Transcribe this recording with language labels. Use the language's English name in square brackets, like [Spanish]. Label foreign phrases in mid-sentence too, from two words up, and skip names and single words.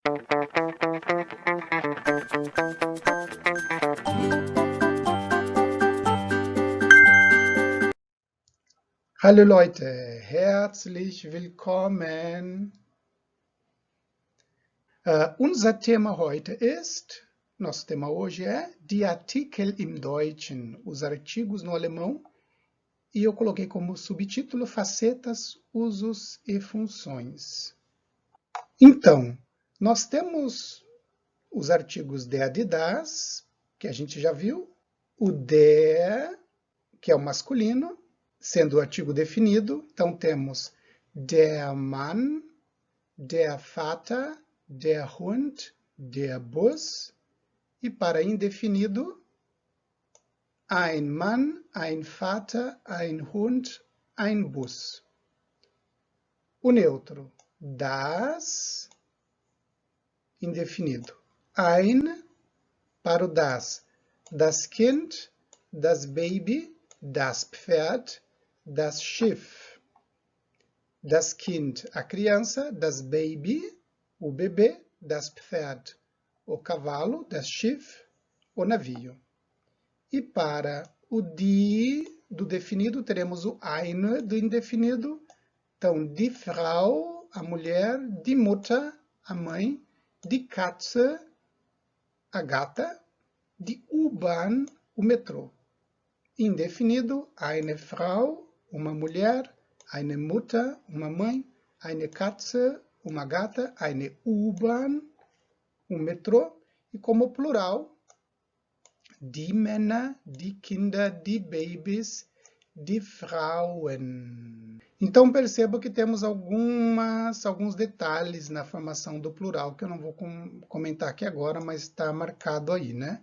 [German] Hallo Leute, herzlich willkommen. Unser Thema heute ist, [Portuguese] nosso tema hoje é [German] die Artikel im Deutschen, [Portuguese] os artigos no alemão, e eu coloquei como subtítulo facetas, usos e funções. Então, nós temos os artigos [German] der, die, das, [Portuguese] que a gente já viu, o der, que é o masculino, sendo o artigo definido, então temos [German] der Mann, der Vater, der Hund, der Bus, [Portuguese] e para indefinido, [German] ein Mann, ein Vater, ein Hund, ein Bus. [Portuguese] O neutro, das, indefinido. [German] Ein, [Portuguese] para o [German] das Kind, das Baby, das Pferd, das Schiff. Das Kind, [Portuguese] a criança, [German] das Baby, [Portuguese] o bebê, [German] das Pferd, [Portuguese] o cavalo, [German] das Schiff, [Portuguese] o navio. E para o die, do definido, teremos o eine, do indefinido. Então, [German] die Frau, [Portuguese] a mulher, [German] die Mutter, [Portuguese] a mãe, [German] die Katze, [Portuguese] a gata, [German] die U-Bahn, [Portuguese] o metrô. Indefinido, [German] eine Frau, [Portuguese] uma mulher, [German] eine Mutter, [Portuguese] uma mãe, [German] eine Katze, [Portuguese] uma gata, [German] eine U-Bahn, [Portuguese] um metrô, e como plural, [German] die Männer, die Kinder, die Babys, die Frauen. [Portuguese] Então perceba que temos alguns detalhes na formação do plural, que eu não vou comentar aqui agora, mas está marcado aí, né?